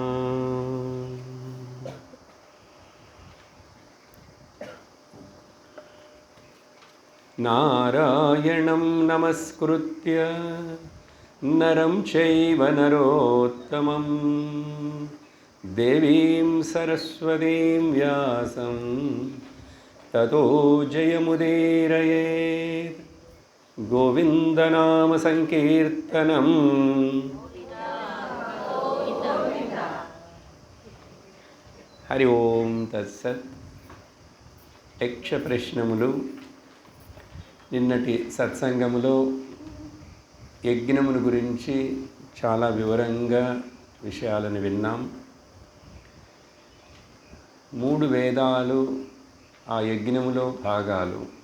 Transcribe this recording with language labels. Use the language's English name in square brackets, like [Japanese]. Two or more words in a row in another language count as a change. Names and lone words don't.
[Sanskrit] नारायणं नमस्कृत्य नरं चैव नरोत्तमं देवीं सरस्वतीं व्यासं ततो जयमुदीरयेत्। गोविन्दनाम संकीर्तनं हरि ओं तत्सत्। [Telugu] యక్ష ప్రశ్నములు. నిన్నటి సత్సంగములో యజ్ఞమును గురించి చాలా వివరంగా విషయాలను విన్నాం. 3 వేదాలు ఆ యజ్ఞములో భాగాలు.